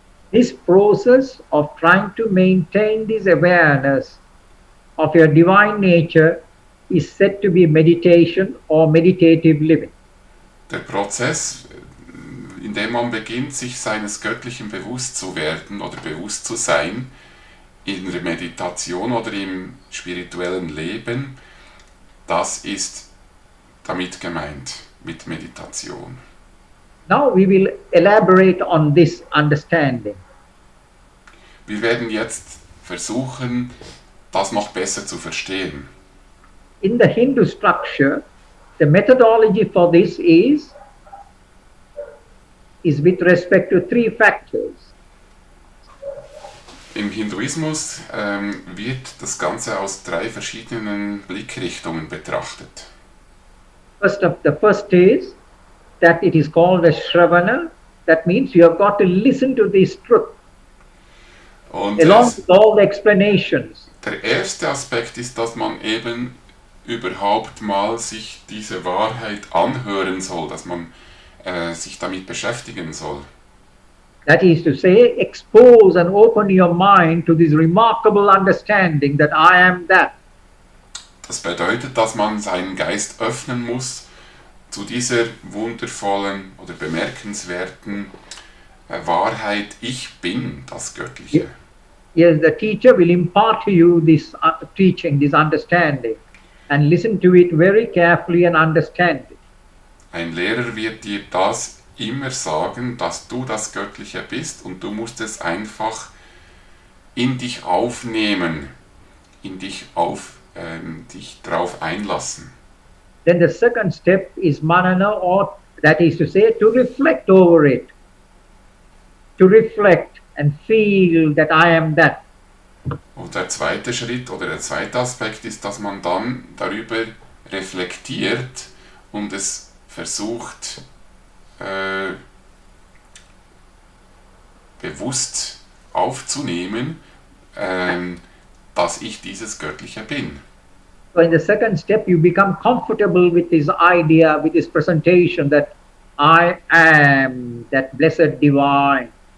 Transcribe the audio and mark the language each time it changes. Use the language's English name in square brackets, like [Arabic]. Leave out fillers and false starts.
[English] This process of trying to maintain this awareness of your divine nature is said to be meditation or meditative living. [German] Der Prozess, in dem man beginnt, sich seines Göttlichen bewusst zu werden oder bewusst zu sein, in der Meditation oder im spirituellen Leben, das ist damit gemeint, mit Meditation. [English] Now we will elaborate on this understanding. [German] Wir werden jetzt versuchen, das noch besser zu verstehen. [English] In the Hindu structure, the methodology for this is with respect to three factors. [German] Im Hinduismus wird das Ganze aus 3 verschiedenen Blickrichtungen betrachtet. [English] The first is that it is called as Shravana. That means you have got to listen to this truth [German] Und [English] along with all the explanations. [German] der erste Aspekt ist, dass man eben überhaupt mal sich diese Wahrheit anhören soll, dass man sich damit beschäftigen soll. [English] That is to say, expose and open your mind to this remarkable understanding that I am that. [German] Das bedeutet, dass man seinen Geist öffnen muss zu dieser wundervollen oder bemerkenswerten Wahrheit, ich bin das Göttliche. [English] Yes, the teacher will impart to you this teaching, this understanding, and listen to it very carefully and understand it. [German] Ein Lehrer wird dir das immer sagen, dass du das Göttliche bist und du musst es einfach in dich aufnehmen, dich drauf einlassen. [English] Then the second step is manana, or that is to say, to reflect over it. To reflect and feel that I am that. [German] Und der zweite Schritt oder der zweite Aspekt ist, dass man dann darüber reflektiert und es versucht, bewusst aufzunehmen, dass ich dieses Göttliche bin. [English] So in the second step, you become comfortable with this idea, with this presentation that I am that blessed divine.